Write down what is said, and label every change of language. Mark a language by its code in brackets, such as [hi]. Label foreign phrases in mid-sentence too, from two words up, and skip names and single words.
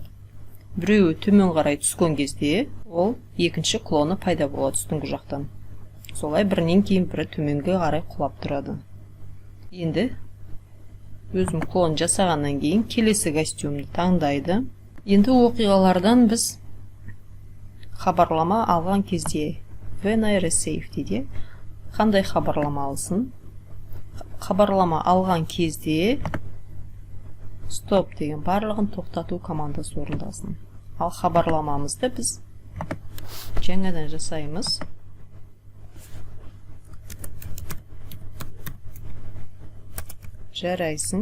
[kk] Біреуі төмен қарай түскен кезде, ол екінші клоны пайда болады үстіңгі жақтан. Солай бірінен кейін бірі төменге қарай құлап тұрады. Енді өзім клон жасағаннан кейін келесі костюмді таңдайды. Енді оқиғалардан біз хабарлама алған кезде [en] when I receive [kk] дейді. Қандай хабарлама алсын? Хабарлама алған кезде стоп деген барлығын тоқтату командасы орындасын. Ал хабарламамызды біз жаңадан жасаймыз. Жарайсын.